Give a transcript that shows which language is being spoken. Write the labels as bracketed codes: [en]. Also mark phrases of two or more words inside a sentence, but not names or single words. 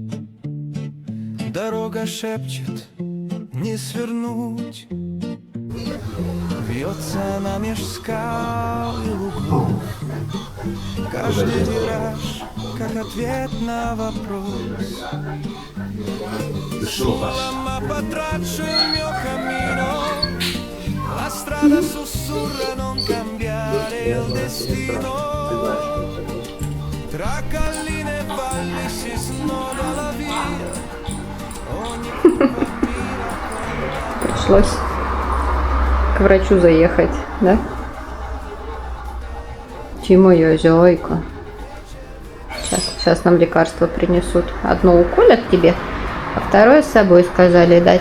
[ru] Дорога шепчет, не свернуть. Вьется она меж скал и лугов. Каждый вираж, как ответ на вопрос. [it] Sulla mappa traccio il mio cammino. La strada sussurra non cambiare il destino. Tra colline e valli si snoda la via. [ru] Пришлось к врачу заехать, да? Моя зайка. Сейчас нам лекарство принесут. Одно уколят тебе, а второе с собой сказали дать.